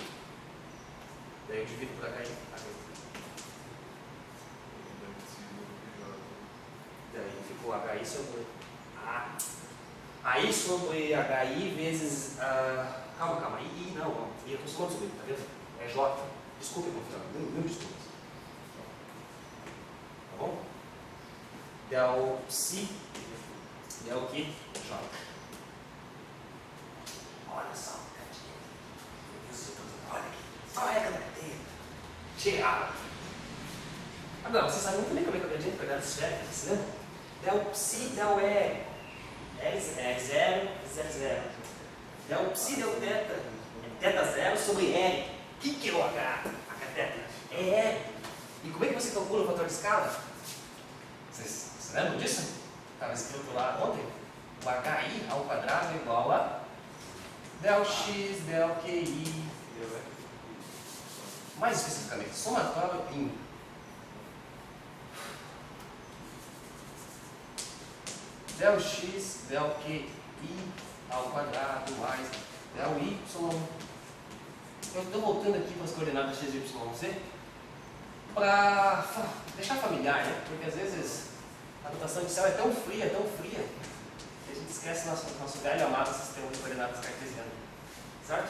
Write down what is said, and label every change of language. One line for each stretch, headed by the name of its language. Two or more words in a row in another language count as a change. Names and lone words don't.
Portuguese: Daí eu divido por HI. Daí ficou HI sobre A. Aí sobre HI vezes. Calma. I não. I eu estou somando sobre, tá vendo? É J. Desculpe, confusão. Mil desculpas. Tá bom? Del psi. Del que? J. Olha só, olha aqui. Olha a cadeia. Tirada. Agora, vocês sabem muito bem como é que eu acredito em pegar esférica, né? Del psi, del R. R0, Z0. Del psi, del teta. É teta 0 sobre R. O que é o H? H-teta? É R. E como é que você calcula o fator de escala? Vocês lembram disso? Estava escrito lá ontem. O HI ao quadrado é igual a del x, del QI. Mais especificamente, somatório em del x, del QI ao quadrado mais del y. Eu estou voltando aqui para as coordenadas x, y, z para deixar familiar, né? Porque às vezes a notação inicial é tão fria, que a gente esquece nosso velho amado sistema de coordenadas cartesiano. Certo?